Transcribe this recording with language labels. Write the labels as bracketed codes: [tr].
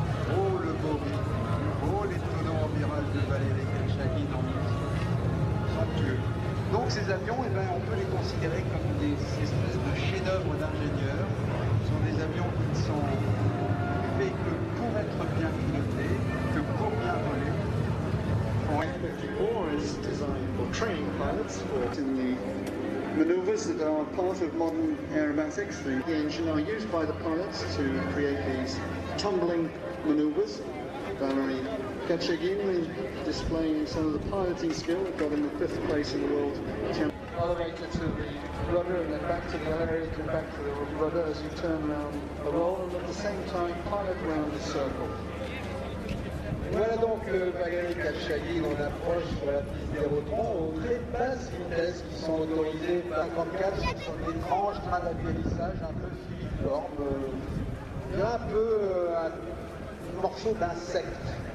[fr] Oh le beau riz, oh les tonneaux en virage de Valérie Kelchagui dans musique. Somptueux. Donc ces avions, eh ben, on peut les considérer comme des espèces de chefs-d'œuvre d'ingénieurs. Ce sont des avions qui ne sont faits que pour être bien pilotés, que pour bien voler. [en] F-54 is designed for training pilots in the maneuvers that are part of modern aerobatics. The engine are used by the pilots to create these tumbling maneuvers. Valery Kelchagin displaying some of the piloting skill that got him the 5th place in the world championship. Elevator to the rudder and then back to the elevator and back to the rudder as you turn around the roll, and at the same time pilot round the circle. [fr] Voilà donc le Valéry Kelchagui en approche sur la piste d'Aérotron aux très basses vitesses qui sont autorisées. 54, ce sont des tranches trains d'atterrissage un peu filiformes, un peu un morceau d'insecte.